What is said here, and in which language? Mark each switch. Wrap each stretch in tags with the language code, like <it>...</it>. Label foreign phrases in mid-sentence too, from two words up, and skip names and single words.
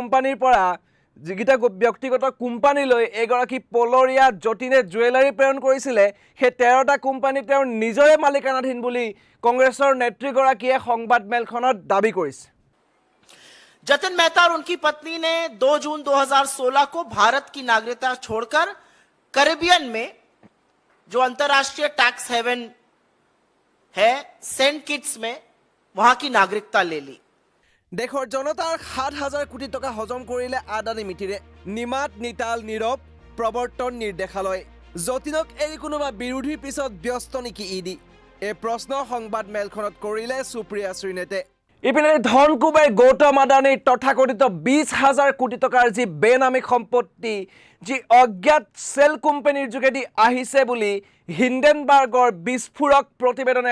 <as>কোম্পানীলৈ এগৰাকী পলৰীয়া যতীনে জুৱেলাৰী প্ৰেৰণ কৰিছিলে সেই 13টা কোম্পানী তেওঁৰ নিজৰে মালিকানাধীন বুলি কংগ্ৰেছৰ নেতৃগৰাকীয়ে সংবাদমেলখনত দাবী কৰিছে</as> <hi>जतिन मेहता और उनकी पत्नी ने 2 जून 2016 को भारत की नागरिकता छोड़कर कैरिबियन में जो अंतरराष्ट्रीय टैक्स हेवन है सेंट किट्स में वहां की नागरिकता ले ली</hi> <as>দেশৰ জনতাৰ 7,000 কোটি টকা হজম কৰিলে আদানী মিতিৰে নিমাত নিতাল নীৰৱ প্ৰৱৰ্তন নিৰ্দেশালয় যতীনক এৰি কোনোবা বিৰোধীৰ পিছত ব্যস্ত নেকি ইডি এই প্ৰশ্ন সংবাদমেলখনত কৰিলে সুপ্ৰিয়া সিনেতে ইপিনে ধনকুবেৰ গৌতম আদানীৰ তথাকথিত 20,000 কোটি টকাৰ যি বেনামী সম্পত্তি যি অজ্ঞাত সেল কোম্পানীৰ যোগেদি আহিছে বুলি হিন্ডেনবাৰ্গৰ বিস্ফোৰক প্ৰতিবেদনে</as>